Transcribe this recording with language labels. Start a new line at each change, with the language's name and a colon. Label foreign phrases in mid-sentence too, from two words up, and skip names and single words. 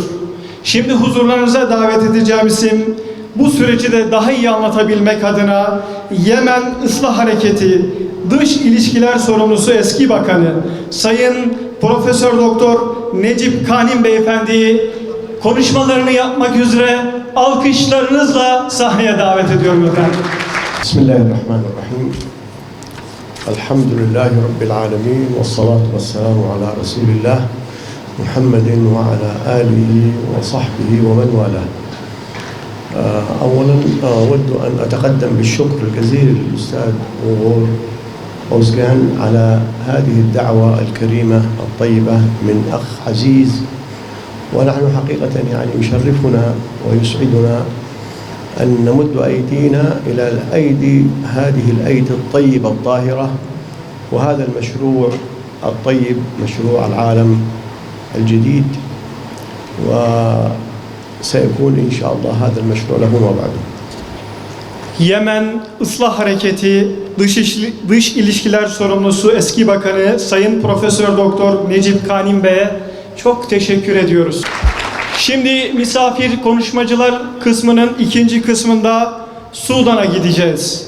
Turkish: Şimdi huzurlarınıza davet edeceğim isim, bu süreci de daha iyi anlatabilmek adına Yemen Islah Hareketi Dış İlişkiler Sorumlusu Eski Bakanı Sayın Profesör Doktor Necip Kanim Beyefendi'yi konuşmalarını yapmak üzere alkışlarınızla sahneye davet ediyorum efendim. Bismillahirrahmanirrahim. Elhamdülillahi Rabbil alemin. Ve salatu ve selamu ala Resulillah Muhammedin ve ala alihi ve sahbihi ve men valah.
Arabic: أولا أود أن أتقدم بالشكر الجزيل للأستاذ غور أوزجان على هذه الدعوة الكريمة الطيبة من أخ عزيز، ونحن حقيقة يعني يشرفنا ويسعدنا أن نمد أيدينا إلى الأيدي هذه الأيدي الطيبة الطاهرة، وهذا المشروع الطيب مشروع العالم الجديد، وسيكون إن شاء الله هذا المشروع له ما بعده.
Turkish: Yemen Islah Hareketi Dış İlişkiler Sorumlusu Eski Bakanı Sayın Profesör Doktor Necip Kanim Bey'e çok teşekkür ediyoruz. Şimdi misafir konuşmacılar kısmının ikinci kısmında Sudan'a gideceğiz.